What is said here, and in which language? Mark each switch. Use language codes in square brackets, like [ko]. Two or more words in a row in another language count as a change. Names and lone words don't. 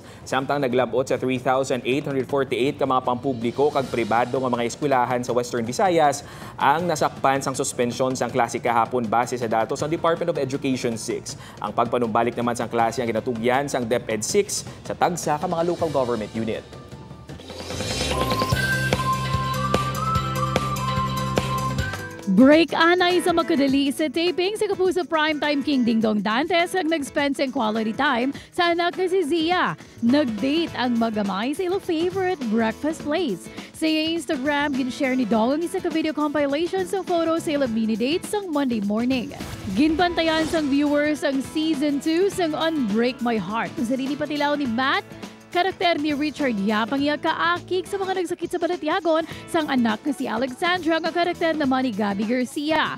[hil] Samtang naglabot sa 3,848 ka mga pampubliko kag pribado nga mga eskwelahan sa Western Visayas ang nasakpan sang suspensyon sang klase kahapon base sa datos ng Department of Education 6. Ang pagpanumbalik naman sang klase ang ginatugyan sang DepEd 6 sa tagsa ka mga [en] local government unit. [hil] Break anay sa makadali sa taping sa Kapuso Primetime King Ding Dong Dantes ang nag-spend sa [en] quality time [hil] sa anak na si Zia. Nag-date ang magamay sa ilo [en] favorite breakfast place. [hil] Sa Instagram, gin-share ni Dong ang isa ka [en] video compilation [hil] sa photo sa ilo [en] mini date [hil] sang [en] Monday morning. [hil] Ginbantayan sang viewers ang Season 2 sang Unbreak My Heart. Kung sarili patilaw ni Matt, karakter ni Richard Yap ang kaakig sa mga nagsakit sa Balatiagon sang anak na si Alexandra nga karakter naman ni Gabby Garcia.